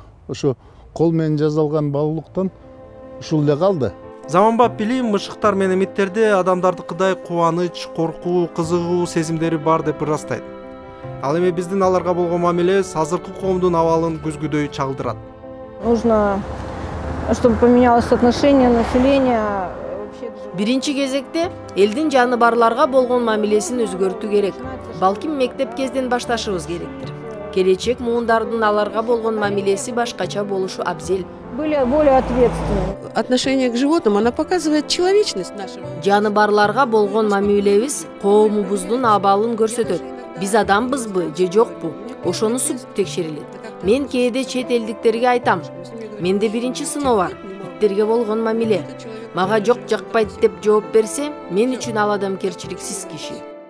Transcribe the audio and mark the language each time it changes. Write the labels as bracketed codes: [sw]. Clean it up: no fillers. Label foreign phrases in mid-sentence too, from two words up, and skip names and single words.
[ky] Ошо кол менен жасалган баалуулуктан ушул эле калды. Заманбап билим мышыктар менен эмиттерде адамдардыкыдай кубаныч, коркуу, кызыгуу сезимдери бар деп ырастайт. Ал эми биздин аларга болгон мамилебиз азыркы коомдун абалын көзгүдөй чагылдырат. [ru] Нужно, чтобы поменялось отношение населения. [ky] Биринчи кезекте элдин жаны барларга болгон мамилесин өзгөртүү керек. Балким мектеп кезден башташыбыз керектир. Келечек муундардын аларга болгон мамилеси башкача болушу абзел. [ru] Были более ответственны. Отношение к животным, она показывает человечность нашего. [ky] Жаны барларга болгон мамилебиз коомубуздун абалын көрсөтөт. Биз адамбызбы же жокпу? Ошону сүп текшерилет. Мен кээде чет элдиктерге айтам. Менде биринчи сыноо бар. Иттерге болгон мамиле. Мага жок жакпайт деп жооп берсе, мен үчүн ал адамгерчиликсиз киши.